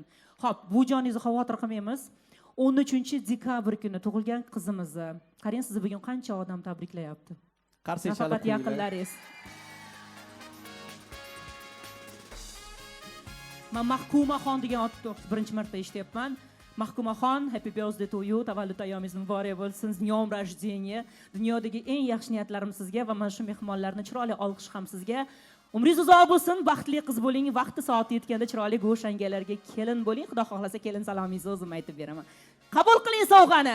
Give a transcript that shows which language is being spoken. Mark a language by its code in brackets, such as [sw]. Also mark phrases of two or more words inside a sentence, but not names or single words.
[uz] Xo'p, bu joningizni xavotir qilmaymiz. 13-dekabr kuni tug'ilgan qizimizni. Qarang, sizni bugun qancha odam tabriklayapti. Qarshi chalib Faqat yaqinlaringiz. Men Mahkumaxon degan otni birinchi marta eshityapman. Mahkumaxon, [en] happy birthday to you. [uz] Tavallud ayyomingiz muborak bo'lsin. [ru] С днём рождения. [uz] Dunyodagi eng yaxshi niyatlarim sizga va mana shu mehmonlarni chiroyli olqish ham sizga. Umringiz uzoq bo'lsin, baxtli qiz bo'ling, vaqti soati yetganda chiroyli go'shangalarga kelin bo'ling. Xudo xohlasa kelin salomingizni o'zim aytib beraman. Qabul qiling sovg'ani.